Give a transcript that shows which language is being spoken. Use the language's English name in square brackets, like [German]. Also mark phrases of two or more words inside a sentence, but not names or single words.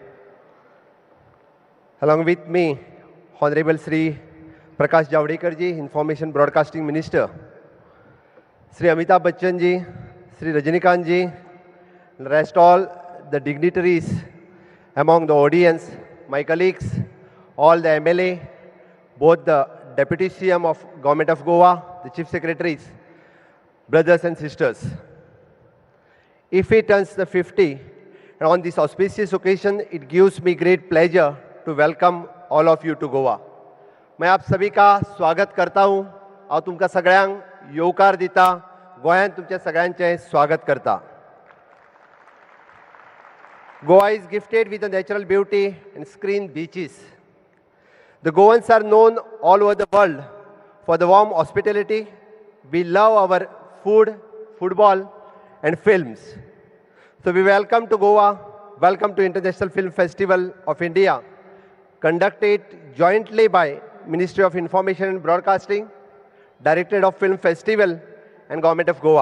[English] Along with me, Honorable Sri Prakash Javadekar ji, Information Broadcasting Minister, Sri Amitabh Bachchan ji, Sri Rajinikanth ji, and rest all the dignitaries among the audience, my colleagues, all the MLA, both the Deputy CM of Government of Goa, the Chief Secretaries, brothers and sisters. IFFI turns the 50, and on this auspicious occasion, it gives me great pleasure to welcome all of you to Goa. [Hindi] मैं आप सभी का स्वागत करता हूं और [Konkani] तुमका सगळ्यांक येवकार दिता. गोंयांत तुमच्या सगळ्यांचे स्वागत करता. [English] Goa is gifted with a natural beauty and screen beaches. The Goans are known all over the world for the warm hospitality. We love our food, football, and films. So we welcome to Goa, welcome to International Film Festival of India, conducted jointly by Ministry of Information and Broadcasting, Directorate of Film Festival, and Government of Goa.